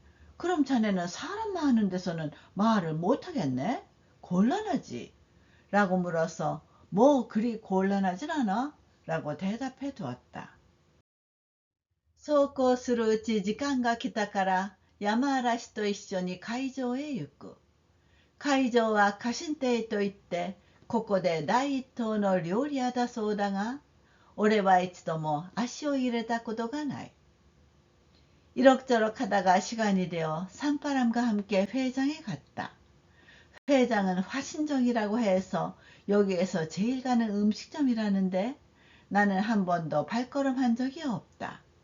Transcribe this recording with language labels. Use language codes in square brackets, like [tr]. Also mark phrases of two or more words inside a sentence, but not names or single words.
[ko] 그럼 자네는 사람 많은 데서는 말을 못하겠네? 곤란하지? 라고 물어서 뭐 그리 곤란하진 않아? 라고 대답해 두었다. [ja] そうこうするうち時間が来たから山嵐と一緒に会場へ行く。会場は家臣邸といって、ここで第一等の料理屋だそうだが、俺は一度も足を入れたことがない。 [ko] 이럭저럭 하다가 시간이 되어 산바람과 함께 회장에 갔다. 회장은 화신정이라고 해서 여기에서 제일 가는 음식점이라는데 나는 한 번도 발걸음한 적이 없다.